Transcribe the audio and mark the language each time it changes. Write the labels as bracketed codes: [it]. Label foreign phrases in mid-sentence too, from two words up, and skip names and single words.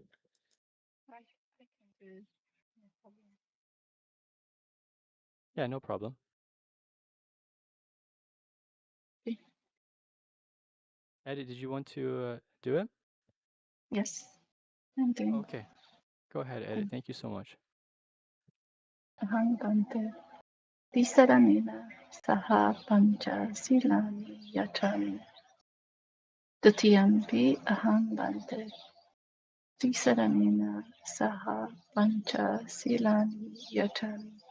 [en] I can do it. No problem. Yeah, no problem. Okay. Eddie, did you want to do it? Yes, I'm doing. Okay, go ahead, Eddie. Thank you so much. [pi] Ahangante. Tisaranena saha pancha silani yachami. Dutiyampi ahangante. Tisaranena saha pancha silani yachami.